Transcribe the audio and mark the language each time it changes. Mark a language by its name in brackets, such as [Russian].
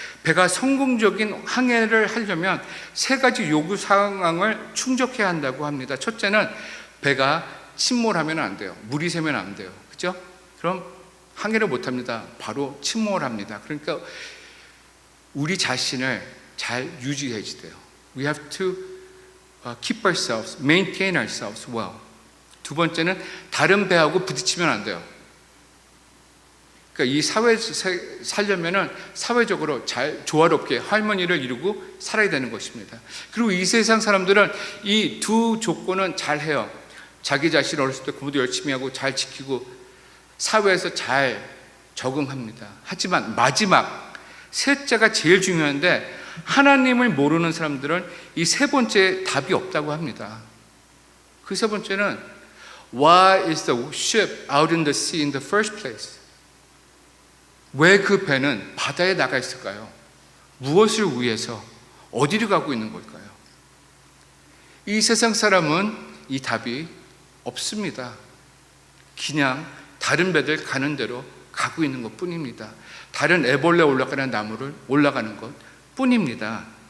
[Korean] 배가 성공적인 항해를 하려면 세 가지 요구 상황을 충족해야 한다고 합니다. 첫째는 배가 침몰하면 안 돼요. 물이 새면 안 돼요. 그죠? 그럼 항해를 못 합니다. 바로 침몰합니다. 그러니까 우리 자신을 잘 유지해야 돼요. [English] We have to keep ourselves, maintain ourselves well. [Korean] 두 번째는 다른 배하고 부딪히면 안 돼요. 그러니까 이 사회 살려면은 사회적으로 잘 조화롭게 할머니를 이루고 살아야 되는 것입니다. 그리고 이 세상 사람들은 이 두 조건은 잘 해요. 자기 자신 어렸을 때 공부도 열심히 하고 잘 지키고 사회에서 잘 적응합니다. 하지만 마지막 셋째가 제일 중요한데 하나님을 모르는 사람들은 이 세 번째 답이 없다고 합니다. 그 세 번째는 [English] Why is the ship out in the sea in the first place? [Korean] 왜 그 배는 바다에 나가 있을까요? 무엇을 위해서? 어디로 가고 있는 걸까요? 이 세상 사람은 이 답이 없습니다. 그냥 다른 배들 가는 대로 가고 있는 것 뿐입니다. 다른 애벌레 올라가는 나무를 올라가는 것 뿐입니다.